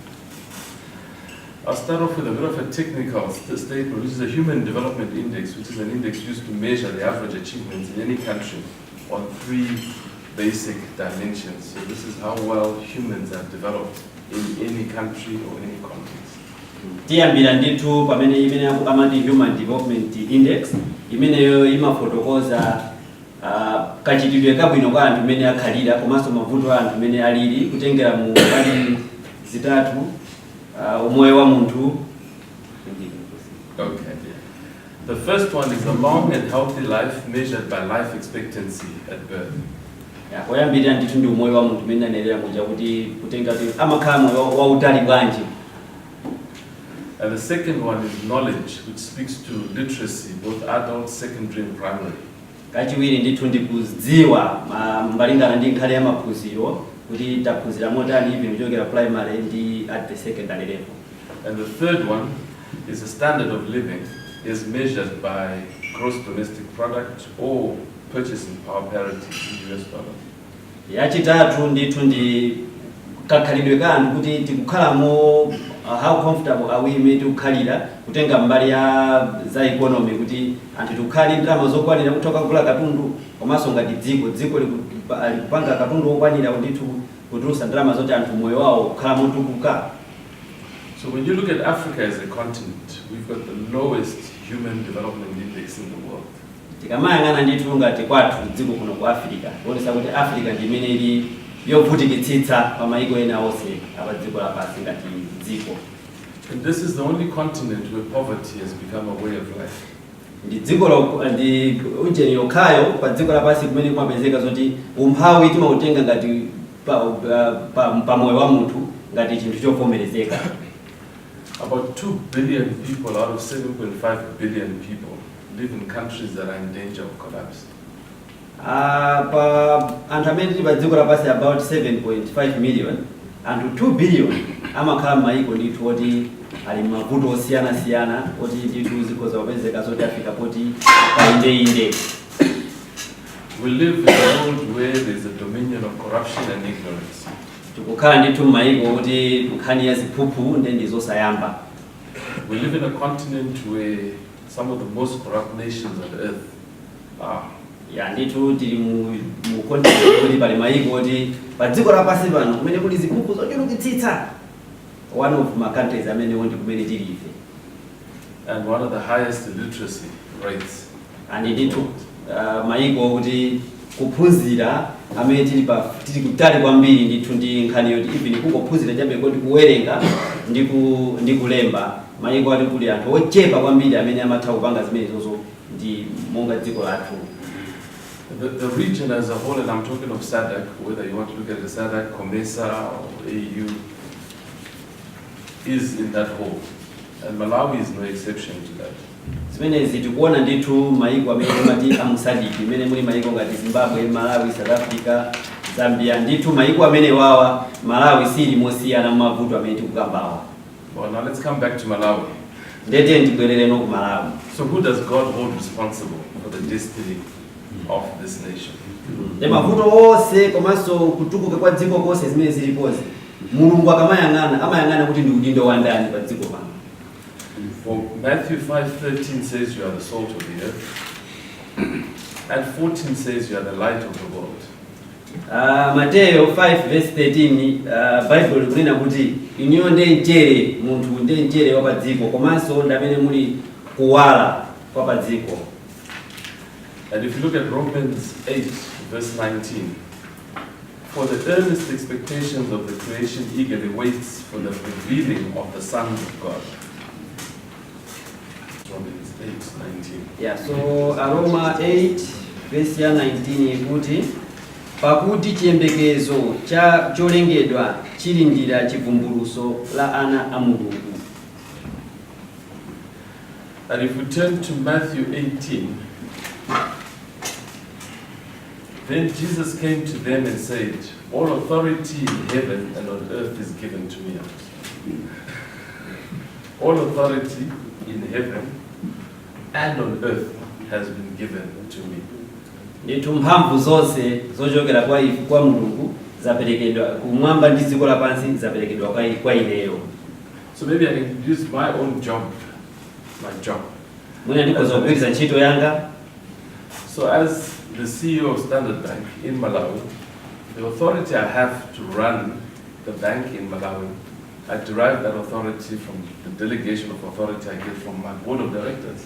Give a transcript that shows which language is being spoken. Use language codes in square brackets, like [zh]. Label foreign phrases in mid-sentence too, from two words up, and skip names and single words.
[en] I'll start off with a bit of a technical statement, which is a Human Development Index, which is an index used to measure the average achievements in any country on 3 basic dimensions. So this is how well humans have developed in any country or any context. [ny] Tiyambira ndithu pamene imene amati Human Development Index imeneyo imafotokoza kachitidwe kabwino kwa anthu amene akhalira komanso mavuto a anthu amene alili kutengera mu mbali zitatu umoyo wa munthu. [en] Okay. The first one is a long and healthy life measured by life expectancy at birth. [ny] Koyambirira ndithu ndi umoyo wa munthu amene anelera muja kuti kutenga kuti amakhala moyo wautali bwanji. [en] And the second one is knowledge, which speaks to literacy, both adult, secondary and primary. [ny] Kachiwiri ndithu ndi kudziwa mbalingana ndi nkhani ya maphunziro kuti taphunzira motani ivi kuchokera primary ndi [en] at the secondary level. And the third one is a standard of living is measured by gross domestic product or purchasing power parity in US dollars. [ny] Yachitatu ndithu ndi kakhalidwe ka anthu kuti tikukhalamo [en] how comfortable are we made [ny] kukhalira kutenga mbali ya za economy kuti anthu tukhali ndalama zokwanira kutoka kugula katundu komanso ngati dziko likupanga katundu okwanira ndithu kutulusa ndalama zoti anthu moyo wawo kukhala motukuka. [en] So when you look at Africa as a continent, we've got the lowest human development index in the world. [ny] Tikamayang'ana ndithu ngati kwathu dziko kuno ku Africa, kuonesa kuti Africa ndi imene ili yovutikitsitsa pa mayiko ena onse apa dziko lapansi ngati dziko. [en] And this is the only continent where poverty has become a way of life. [ny] Ndi dziko ndi ujeni yokhayo pa dziko lapansi kumene kumapezeka zoti umphawi timautenga ngati pa moyo wa munthu ngati chinthu chovomerezeka. [en] About 2 billion people out of 7.5 billion people live in countries that are in danger of collapse. [ny] Pa anthu amene tili pa dziko lapansi about 7.5 million, anthu 2 billion amakhala m'mayiko ndithu oti ali mavuto osiyana-siyana oti ndithu zikhoza kupezeka zoti afika poti painde. [en] We live in a world where there's a dominion of corruption and ignorance. [ny] Tikukhala ndithu m'mayiko oti nkhani ya ziphuphu ndi zosayamba. [en] We live in a continent where some of the most corrupt nations on earth are. [ny] Ndithu tili mu continent kuti pali mayiko oti pa dziko lapansi pano kumene kuli ziphuphu zochulukitsitsa. [en] One of my countries [ny] amene ndi kumene tili ife. [en] And one of the highest literacy rates. [ny] And ndithu mayiko kuti kuphunzira amene tili kutali kwambiri ndithu ndi nkhani yoti even kungophunzira chabe kuti kuwerenga ndi kulemba mayiko ati kuli anthu ochepa kwambiri amene amatha kupanga zimenezozo ndi monga dziko lathu. [en] The region as a whole, and I'm talking of SADC, whether you want to look at the SADC, COMESA or AU, is in that hole. And Malawi is no exception to that. [ny] Zimenezi tikuona ndithu mayiko amene amati amusadiki imene muli mayiko ngati Zimbabwe, Malawi, South Africa, Zambia ndithu mayiko amene wawa Malawi sili mosiyana mavuto amene tikukambawa. [en] Well, now let's come back to Malawi. [ny] Ndete ndibwerere no ku Malawi. [en] So who does God hold responsible for the destiny of this nation? [ny] Mavuto onse komanso kutukuka kwa dziko konse zimene zilipozi Mulungu amayang'ana kuti ndi udindo wa ndani pa dziko pano. [en] For Matthew 5:13 says you are the salt of the earth, and 14 says you are the light of the world. [ny] Matthew 5:13 Bible kunena kuti iniyo ndiye mchere, munthu ndiye mchere wa pa dziko komanso ndamene muli kuwala kwa pa dziko. [en] And if you look at Romans 8:19, for the earnest expectations of the creation eagerly waits for the revealing of the sons of God. Romans 8:19. [ny] So Aroma 8:19 ikuti pakuti chiyembekezo cholengedwa chilindira chivumbuluso la ana a Mulungu. [en] And if we turn to Matthew 18, then Jesus came to them and said, all authority in heaven and on earth is given to me. All authority in heaven and on earth has been given to me. [ny] Ndithu mphamvu zonse zochokera kwa Mulungu zaperekedwa kumwamba ndi dziko lapansi zaperekedwa kwa ineyo. [en] So maybe I can use my own job, my job. [ny] Mwina ndikoza kugwiritsa ntchito yanga. [en] So as the CEO of Standard Bank in Malawi, the authority I have to run the bank in Malawi, I derive that authority from the delegation of authority I get from my board of directors.